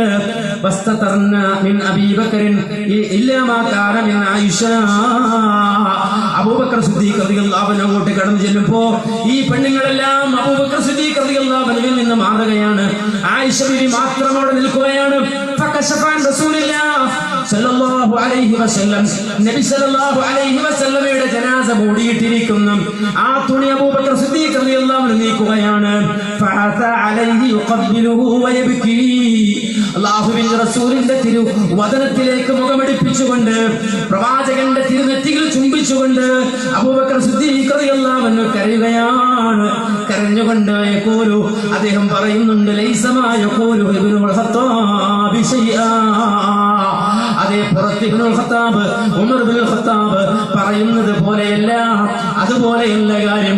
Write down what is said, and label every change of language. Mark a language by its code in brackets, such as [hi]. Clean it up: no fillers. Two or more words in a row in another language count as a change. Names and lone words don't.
[ar] واستترن من أبي بكر إلا ما كان من عائشة, [ml] അബൂബക്കർ സിദ്ദീഖ് [ar] رضي الله عنه [ml] അങ്ങോട്ട് കടന്നു ചെല്ലുമ്പോ ഈ പെണ്ണുങ്ങളെല്ലാം അബൂബക്കർ സിദ്ദീഖ് റളിയല്ലാഹു അൻഹുവിൽ നിന്ന് മാറുകയാണ്. ആയിഷ ബീവി മാത്രം അവിടെ നിൽക്കുകയാണ്. [ar] فكشفن رسول الله صلى الله عليه وسلم, [ml] നബി [ar] صلى الله عليه [ml] വസല്ലമയുടെ ജനാസ മൂടിയിട്ടിരിക്കുന്നു. ആ തുണി അബൂബക്കർ സിദ്ദീഖ് [ar] رضي الله عنه [ml] നീക്കുകയാണ്. [ar] فأتى عليه يقبله ويبكي [ml] അല്ലാഹുവിന്റെ റസൂലിന്റെ തിരുവദനത്തിലേക്ക് മുഖമടിപ്പിച്ചുകൊണ്ട് പ്രവാചകന്റെ തിരുനെറ്റിയിൽ ചുംബിച്ചുകൊണ്ട് അബൂബക്കർ സിദ്ദീഖ് [ar] رضي الله عنه [ml] കരയുകയാണ്. കരഞ്ഞുകൊണ്ട് യഖൂലു അദ്ദേഹം പറയുന്നുണ്ട് [ar] ليس ما يقول ابن الخطاب شيئا [ml] അതേ പുറത്ത് ഇബ്നുൽ ഖത്താബ് ഉമർ ഇബ്നുൽ ഖത്താബ് പറയുന്നത് പോലെയല്ല, അതുപോലെയല്ല കാര്യം.